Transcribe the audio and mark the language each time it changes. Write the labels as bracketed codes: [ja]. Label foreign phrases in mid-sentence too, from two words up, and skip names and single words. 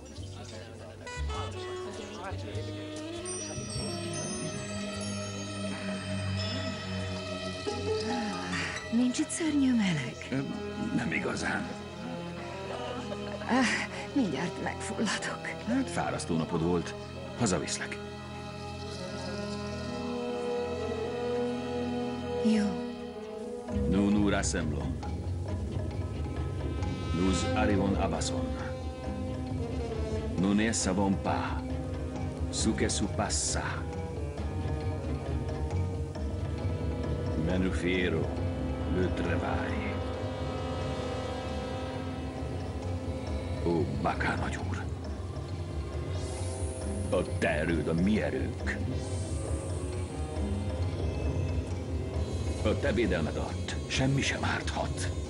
[hu] Nincs itt szörnyű meleg? Nem igazán. Mindjárt megfulladok. Hát fárasztó napod volt. Hazaviszlek. Jó. [fr] Nous rassemblons. Nous arrivons à Basson. Nous ne savons pas ce que se passa. Mais nous ferons le travail. [hu] Ó, Baka nagyúr! A te erőd a mi erőnk. A te védelmed alatt semmi sem árthat.